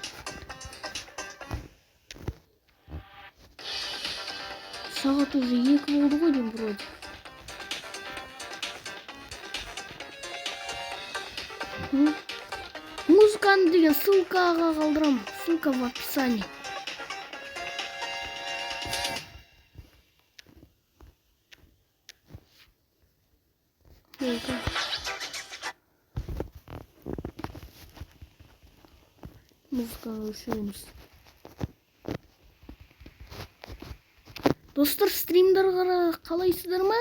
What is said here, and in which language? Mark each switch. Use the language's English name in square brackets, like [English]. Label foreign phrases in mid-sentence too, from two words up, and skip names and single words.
[Kazakh] Сағат уже 2 болды ғой деймін вроде. Музыканы деген ссылкаға қалдырам. [Russian] Ссылка в описании. [Kazakh] Музыканы өшіреміз. Достар, стримдарға қалайсыздар ма?